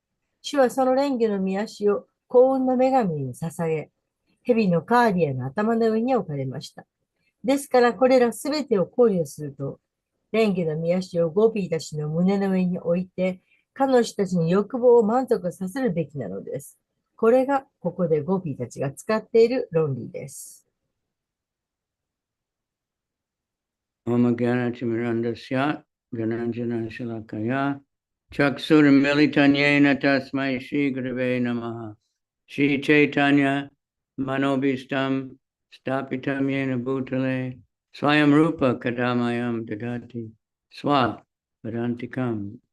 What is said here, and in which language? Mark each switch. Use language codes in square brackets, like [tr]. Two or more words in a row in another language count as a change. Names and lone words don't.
[ja] 主はその蓮華の御足を幸運の女神に捧げ、蛇のカーリアの頭の上に置かれました。ですからこれらすべてを考慮すると、蓮華の御足をゴピーたちの胸の上に置いて、彼女たちに欲望を満足させるべきなのです。これがここでゴピーたちが使っている論理です。 [sa] ॐ ज्ञान तिमिरान्धस्य, ज्ञानाञ्जन शलाकया, चक्षुर मिलितन्येन तस्मै श्री गुरवे नमः, श्री चैतन्य मनोऽभीष्टं स्थापितं येन भूतले, स्वयं रूप कदामयं ददाति, स्व वेदान्तिकम्.